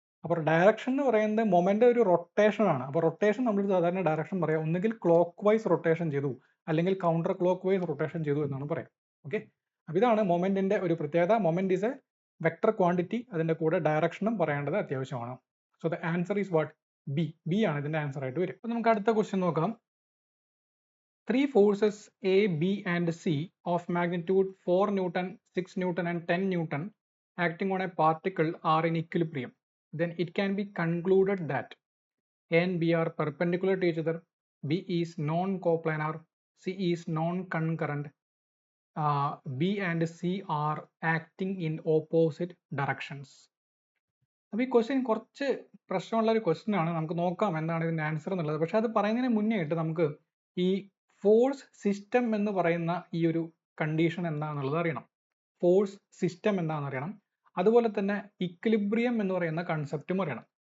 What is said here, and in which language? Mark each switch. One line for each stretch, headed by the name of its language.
Malayalam: അപ്പോൾ ഡയറക്ഷൻ എന്ന് പറയുന്നത് മൊമെന്റ് ഒരു റൊട്ടേഷൻ ആണ്. അപ്പോൾ റൊട്ടേഷൻ നമ്മൾ സാധാരണ ഡയറക്ഷൻ പറയാം, ഒന്നുകിൽ ക്ലോക്ക് വൈസ് റൊട്ടേഷൻ ചെയ്തു അല്ലെങ്കിൽ കൗണ്ടർ ക്ലോക്ക് വൈസ് റൊട്ടേഷൻ ചെയ്തു എന്നാണ് പറയാം. ഓക്കെ, അപ്പോൾ ഇതാണ് മൊമെന്റിന്റെ ഒരു പ്രത്യേകത.
English: moment is a vector quantity,
Malayalam: അതിന്റെ കൂടെ ഡയറക്ഷനും പറയേണ്ടത് അത്യാവശ്യമാണ്.
English: So the answer is what?
Malayalam: B ആണ് ഇതിന്റെ ആൻസർ ആയിട്ട് വരും. അപ്പോൾ നമുക്ക് അടുത്ത ക്വസ്റ്റ്യൻ നോക്കാം.
English: 3 forces A, B and C of magnitude 4 Newton, 6 Newton and 10 Newton acting on a particle are in equilibrium. Then it can be concluded that A and B are perpendicular to each other, B is non-coplanar, C is non-concurrent, B and C are acting in opposite directions.
Malayalam: അപ്പോൾ ഈ question കുറച്ച് പ്രശ്നമുള്ള ഒരു question ആണ്. നമുക്ക് നോക്കാം എന്താണ് ഇതിന്റെ ആൻസർ എന്നുള്ളത്. പക്ഷെ അത് പറയുന്നതിന് മുന്നേ ആയിട്ട് നമുക്ക് ഈ ഫോഴ്സ് സിസ്റ്റം എന്ന് പറയുന്ന ഈ ഒരു കണ്ടീഷൻ എന്താണെന്നുള്ളത് അറിയണം. ഫോഴ്സ് സിസ്റ്റം എന്താണെന്ന് അറിയണം. അതുപോലെ തന്നെ ഇക്വിലിബ്രിയം എന്ന് പറയുന്ന കൺസെപ്റ്റും അറിയണം.